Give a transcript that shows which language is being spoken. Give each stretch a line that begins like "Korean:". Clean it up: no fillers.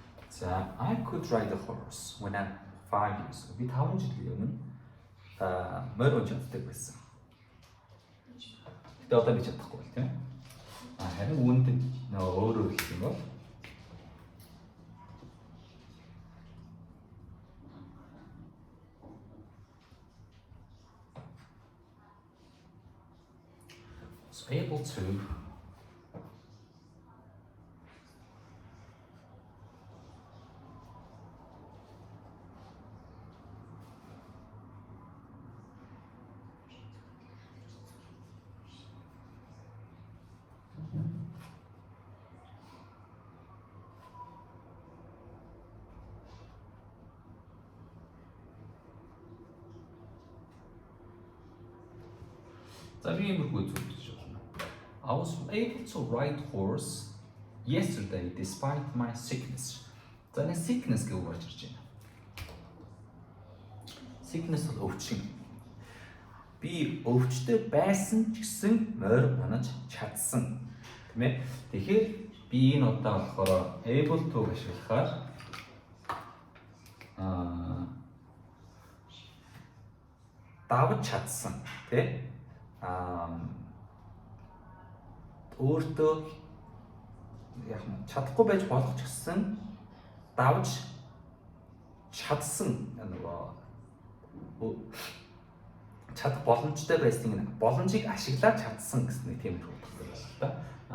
English: So I could ride a horse when I'm 5 years old.
Mongolian: Би 5 жилийн өмнө морь унж чаддаг байсан. Гэтэ одоо би чадахгүй бол тийм. Харин үүнд нөгөө өөрөөр хэлэх юм бол
English: was able to
Mongolian: За би иймэрхүү зүйл гэж болно.
English: I was able to ride horse yesterday despite my sickness.
Mongolian: За нэг sickness гэж үг гарч ирж байна. Sickness бол өвчин. Би өвчтөй байсан ч гэсэн морь унаж чадсан. Тэ мэ? Тэгэхээр би энэ удаа болохоор able to ашиглахаар давж чадсан тий өөртөө яг чадахгүй байж болох ч гэсэн давж чадсан нөгөө чадах боломжтой байсан нэг боломжийг ашиглаад чадсан гэсэн нэг тийм үг байна л да.